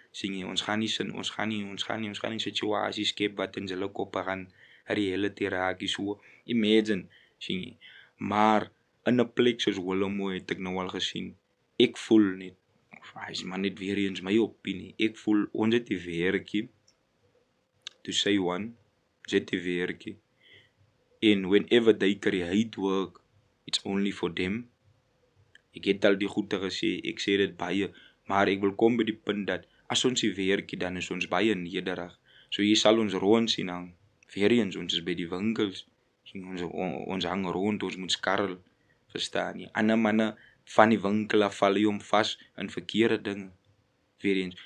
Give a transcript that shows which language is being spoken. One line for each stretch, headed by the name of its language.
Afrikaans: Sien jy, ons gaan nie situasies skep wat in hulle koppe gaan reality raak so. Imagine, sien jy. Maar in 'n plek soos Willowmore het ek nou al gesien. Ek voel net, is maar net weer eens my opinie. Ek voel ons het die werkie,
English: to say one,
Afrikaans: ons het die werkie.
English: And whenever they create work, it's only for them.
Afrikaans: Ek het al die goede gesê, ek sê dit baie, maar ek wil kom by die punt dat as ons die werkie, dan is ons baie nederig. So jy sal ons rond sien hang. Weer eens, ons is by die winkels. Ons hang rond, ons moet skarrel. Verstaan jy? Ander manne van die winkel af val jy om vas in verkeerde dinge. Weer eens.